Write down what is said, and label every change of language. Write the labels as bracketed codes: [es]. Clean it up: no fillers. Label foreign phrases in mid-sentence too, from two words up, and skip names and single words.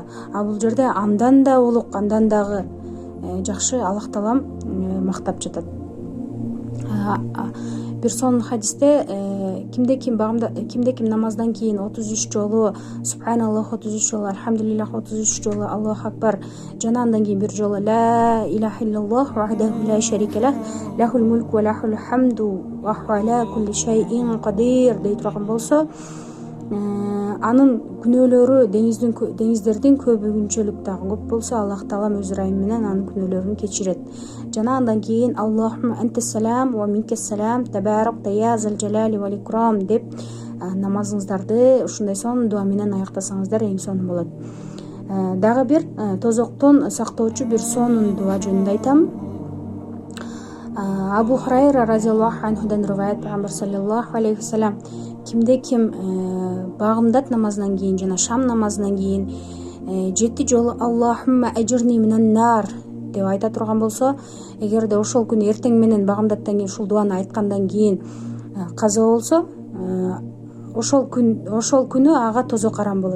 [ky] А бул жерде андан да улук, андан дагы жакшы Аллах Таалам мактап жатат. Бир сонун хадисте кимде ким намаздан кийин 33 жолу субханаллах, 33 жолу альхамдулиллах, 33 жолу Аллаху акбар жана андан кийин бир жолу [ar] لا إله إلا الله وحده لا شريك له له الملك وله الحمد وهو على كل شيء قدير [ky] дей турган болсо, анын күнөөлөрү деңиздердин көбүнчөлүк дагы көп болсо, Аллах Таалам өз ырайымы менен анын күнөөлөрүн кечирет. Жана андан кийин [ar] اللهم أنت السلام ومنك السلام تباركت يا ذا الجلال والإكرام [ky] деп намазыңыздарды ушундай сонун дуа менен аяктасаңыздар эң сонун болот. Дагы бир тозоктон сактоочу бир сонун дуа жөнүндө айтам. Абу Хурайра разияллаху анхудан риваят, пайгамбар [ar] صلى الله عليه وسلم [ky] кимде ким багымдат намазынан кийин жана шам намазынан кийин 7 жолу [ar] اللهم أجرني من النار [ky] деп айта турган болсо, эгерде ошол күнү эртең менен багымдаттан кийин ушул дуаны айткандан кийин каза болсо, ошол күнү ага тозок арам болот.